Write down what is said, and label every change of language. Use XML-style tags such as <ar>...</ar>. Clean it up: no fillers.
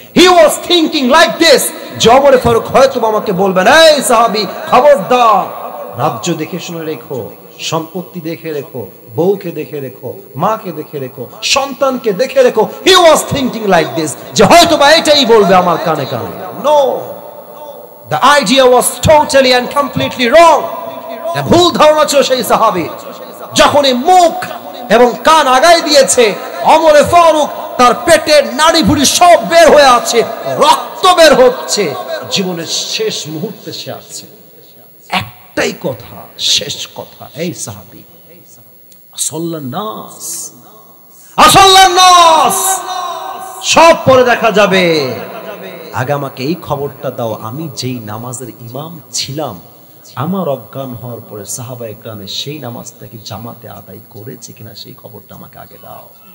<en>he was thinking like this,</en> <bn>যে ওমর ফারুক হয়তো আমাকে বলবেন, এই সাহাবী খবরদার, রাজ্য দেখে শুনে রেখো, সম্পত্তি দেখে রেখো, বউকে দেখে রেখো, মাকে দেখে রেখো, সন্তানকে দেখে রেখো।</bn> <en>he was thinking like this,</en> <bn>যে হয়তো বা এটাই বলবে আমার কানে কানে।</bn> <en>No, the idea was totally and completely wrong.</en> <bn>ভুল ধারণা ছিল সেই সাহাবীর। যখনই মুখ এবং কান আগায় দিয়েছে, ওমর ফারুক তার পেটের নাড়ি ভুড়ি সব বের হয়ে আছে, রক্ত বের হচ্ছে, জীবনের শেষ মুহূর্তে সে আছে। একটাই কথা, শেষ কথা, এই সাহাবী,</bn> <ar>আসল্লান নাস, আসল্লান নাস,</ar> <bn>সব পরে দেখা যাবে, আগে আমাকে এই খবরটা দাও, আমি যেই নামাজের ইমাম ছিলাম, আমার অজ্ঞান হওয়ার পরে সাহাবা একরামে সেই নামাজটা কি জামাতে আদায় করেছে কিনা, সেই খবরটা আমাকে আগে দাও।</bn>